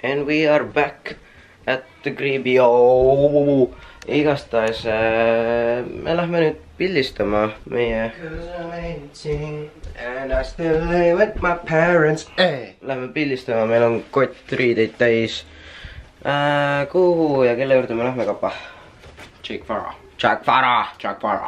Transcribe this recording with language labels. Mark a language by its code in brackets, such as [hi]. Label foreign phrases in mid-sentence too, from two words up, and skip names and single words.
[en] we are back at the crib'i. [et] Igastahes me lähme nüüd pildistama meie [en] and I still live with my parents. [et] Lähme pildistama, meil on kott riideid täis. Kuhu ja kelle juurde me lähme, Kapa? Jack Farah. Jack Farah. Jack Farah.